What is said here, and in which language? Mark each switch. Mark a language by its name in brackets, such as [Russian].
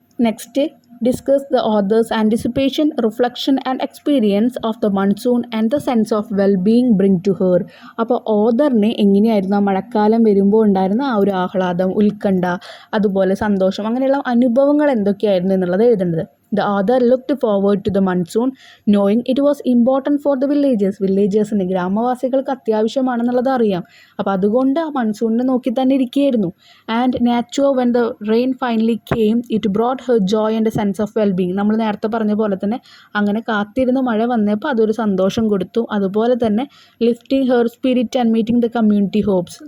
[English] Next, discuss the author's anticipation, reflection and experience of the monsoon and the sense of well-being bring to her. [Malayalam] അപ്പോൾ ഓതറിന് എങ്ങനെയായിരുന്നു ആ മഴക്കാലം വരുമ്പോൾ ഉണ്ടായിരുന്ന ആ ഒരു ആഹ്ലാദം, ഉത്കണ്ഠ, അതുപോലെ സന്തോഷം, അങ്ങനെയുള്ള അനുഭവങ്ങൾ എന്തൊക്കെയായിരുന്നു എന്നുള്ളത് എഴുതേണ്ടത്. [English] The author looked forward to the monsoon knowing it was important for the villagers. [Malayalam] വില്ലേജേഴ്സിന്, ഗ്രാമവാസികൾക്ക് അത്യാവശ്യമാണെന്നുള്ളത് അറിയാം. അപ്പോൾ അതുകൊണ്ട് ആ മൺസൂണിനെ നോക്കി തന്നെ ഇരിക്കുകയായിരുന്നു. [English] And natural when the rain finally came it brought her joy and sense of wellbeing. [Malayalam] നമ്മൾ നേരത്തെ പറഞ്ഞ പോലെ തന്നെ അങ്ങനെ കാത്തിരുന്ന് മഴ വന്നപ്പോൾ അതൊരു സന്തോഷം കൊടുത്തു. അതുപോലെ തന്നെ [English] Lifting her spirit and meeting the community hopes.